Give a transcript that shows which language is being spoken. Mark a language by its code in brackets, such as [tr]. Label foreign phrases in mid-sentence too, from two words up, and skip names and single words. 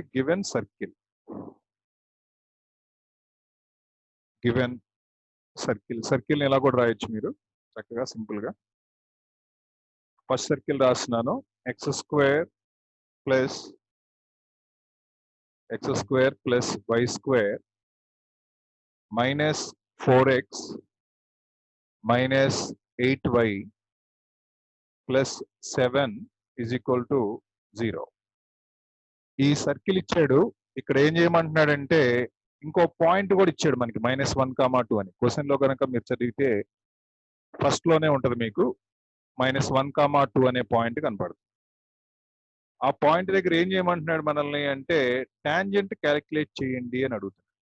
[en] given circle [te] ఎలా కూడా రాయొచ్చు మీరు చక్కగా సింపుల్ గా. [en] first circle [te] రాస్తున్నాను. [en] x² plus y² minus 4x minus 8y plus 7 is equal to 0. [te] ఈ సర్కిల్ ఇచ్చాడు. ఇక్కడ ఏం చేయమంటున్నాడంటే ఇంకో పాయింట్ కూడా ఇచ్చాడు మనకి -1, 2 అని. క్వశ్చన్ లో కనుక మీరు చదివితే ఫస్ట్ లోనే ఉంటది మీకు -1, 2 అనే పాయింట్ కనపడుతుంది. ఆ పాయింట్ దగ్గర ఏం చేయమంటున్నాడు మనల్ని అంటే [en] tangent calculate [te] చేయండి అని అడుగుతున్నాడు.